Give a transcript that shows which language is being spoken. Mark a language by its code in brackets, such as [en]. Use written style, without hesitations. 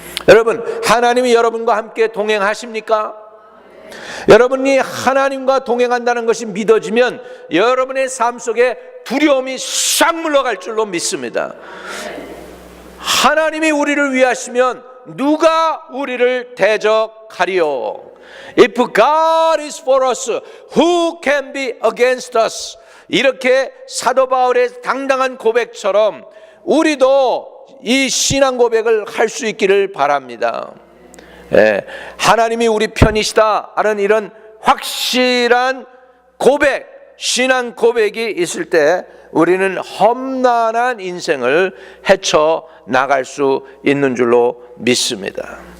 [ko] 여러분, 하나님이 여러분과 함께 동행하십니까? 여러분이 하나님과 동행한다는 것이 믿어지면 여러분의 삶 속에 두려움이 싹 물러갈 줄로 믿습니다. 하나님이 우리를 위하시면 누가 우리를 대적하리요? [en] If God is for us, who can be against us? [ko] 이렇게 사도 바울의 당당한 고백처럼 우리도 이 신앙 고백을 할 수 있기를 바랍니다. 하나님이 우리 편이시다 하는 이런 확실한 고백, 신앙 고백이 있을 때 우리는 험난한 인생을 헤쳐 나갈 수 있는 줄로 믿습니다.